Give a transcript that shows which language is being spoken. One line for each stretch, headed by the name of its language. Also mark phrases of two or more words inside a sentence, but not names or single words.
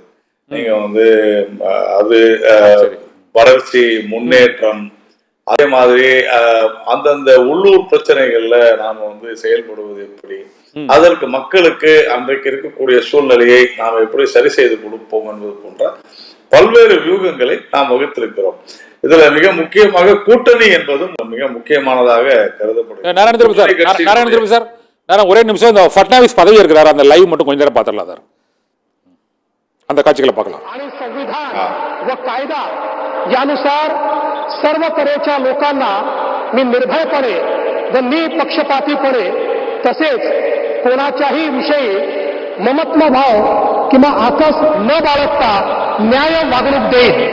Tamil: நீங்க அது வளர்ச்சி, முன்னேற்றம், அதே மாதிரி அந்தந்த உள்ளூர் பிரச்சனைகள்ல நாம செயல்படுவது எப்படி, அதற்கு மக்களுக்கு அன்றைக்கு இருக்கக்கூடிய சூழ்நிலையை நாம் எப்படி சரி செய்து கொடுப்போம் என்பது போன்ற பல்வேறு வியூகங்களை நாம் வகுத்திருக்கிறோம். இதுல மிக முக்கியமாக கூட்டணி என்பதும் மிக முக்கியமானதாக கருதப்படுகிறது. நாராயண திருப்பதி சார், ஒரே நிமிஷம், இந்த பட்னாவிஸ் பதவி இருக்கிறார், அந்த லைவ் மட்டும் கொஞ்ச நேரம் பார்த்துடலாம் சார். அந்த காட்சிகளை பார்க்கலாம்.
Marathi: यानुसार सर्व तऱ्हेच्या लोकांना मी निर्भयपणे व निपक्षपातीपणे तसेच कोणाच्याही विषयी ममत्व भाव किंवा आकस न बाळगता न्याय वागणूक देईन.